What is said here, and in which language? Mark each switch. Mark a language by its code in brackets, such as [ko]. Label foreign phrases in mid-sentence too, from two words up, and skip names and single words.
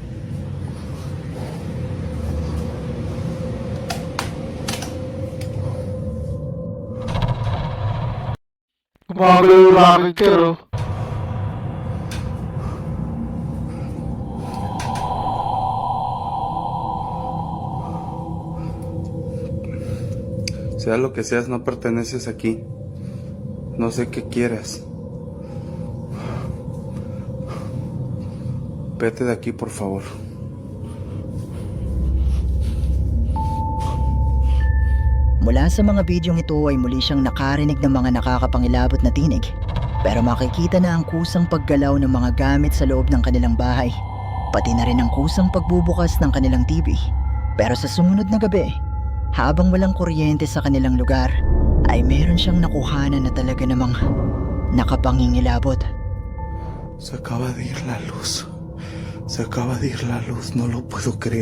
[tl] Gumagalaw yung [en] rocket chair, [tl] oh. [es] Sea lo que seas, no perteneces aquí. No sé qué quieras. Vete de aquí, por favor. [tl] Mula sa mga bidyong ito ay muli siyang nakarinig ng mga nakakapangilabot na tinig. Pero makikita na ang kusang paggalaw ng mga gamit sa loob ng kanilang bahay. Pati na rin ang kusang pagbubukas ng kanilang TV. Pero sa sumunod na gabi, habang walang kuryente sa kanilang lugar, ay meron siyang nakuhanan na talaga namang nakapangingilabot. [es] Se acaba de ir la luz. Se acaba de ir la luz. No lo puedo creer.